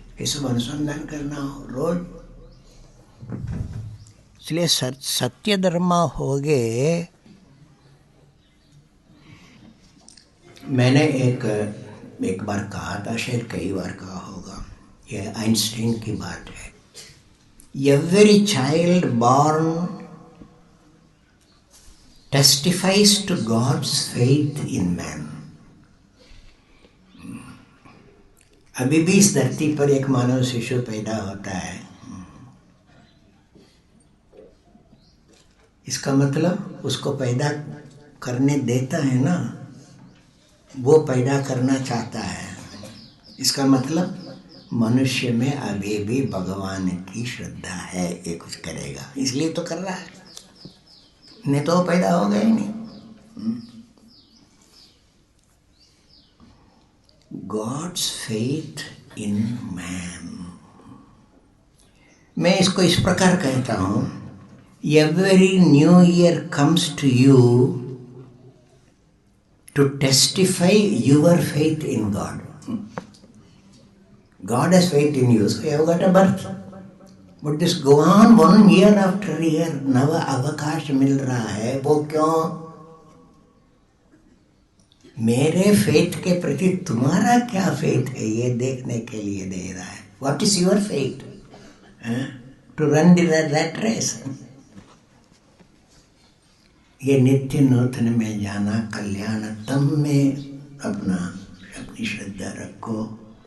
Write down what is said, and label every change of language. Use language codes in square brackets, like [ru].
[hi] ये सब अनुसंधान करना हो रोज। इसलिए सत्य धर्म हो गए। मैंने एक बार कहा था, शायद कई बार कहा होगा, यह आइंस्टीन की बात है। [en] Every child born testifies to God's faith in man. [hi] अभी भी इस धरती पर एक मानव शिशु पैदा होता है, इसका मतलब उसको पैदा करने देता है ना, वो पैदा करना चाहता है। इसका मतलब मनुष्य में अभी भी भगवान की श्रद्धा है, ये कुछ करेगा इसलिए तो कर रहा है, नहीं तो पैदा हो गया ही नहीं। [en] God's faith in man. [hi] मैं इसको इस प्रकार कहता हूँ, [en] every new year comes to you to testify your faith in God. God has faith in you, so you have got a birth. But this go on one year after year, [hi] नवा अवकाश मिल रहा है, वो क्यों? मेरे faith के प्रति तुम्हारा क्या फेथ है ये देखने के लिए दे रहा है. [en] What is your faith? To run that race. [hi] ये नित्य नूतन में जाना, कल्याणतम में अपना अपनी श्रद्धा रखो.